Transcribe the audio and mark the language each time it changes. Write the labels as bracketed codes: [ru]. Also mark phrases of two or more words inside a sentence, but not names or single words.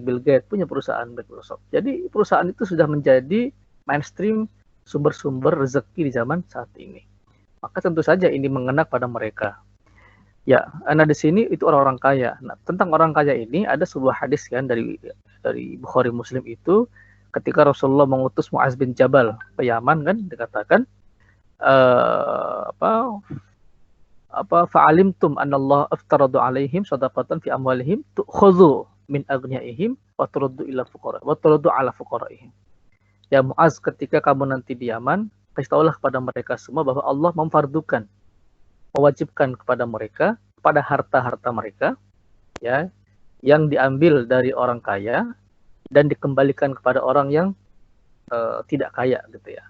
[id] Bill Gates punya perusahaan Microsoft. Jadi perusahaan itu sudah menjadi mainstream sumber-sumber rezeki di zaman saat ini. Maka tentu saja ini mengena pada mereka. Ya, nah di sini itu orang-orang kaya. Nah, tentang orang kaya ini ada sebuah hadis kan dari Bukhari Muslim itu ketika Rasulullah mengutus Muaz bin Jabal ke Yaman kan dikatakan [ar] فأعلمهم أن الله افترض عليهم صدقة في أموالهم تؤخذ من أغنيائهم وترد إلى فقراء وترد على فقرائهم. [id] Ya Muaz, ketika kamu nanti di Yaman, kasih kepada mereka semua bahwa Allah memfardukan, mewajibkan kepada mereka, pada harta-harta mereka ya, yang diambil dari orang kaya dan dikembalikan kepada orang yang tidak kaya gitu ya.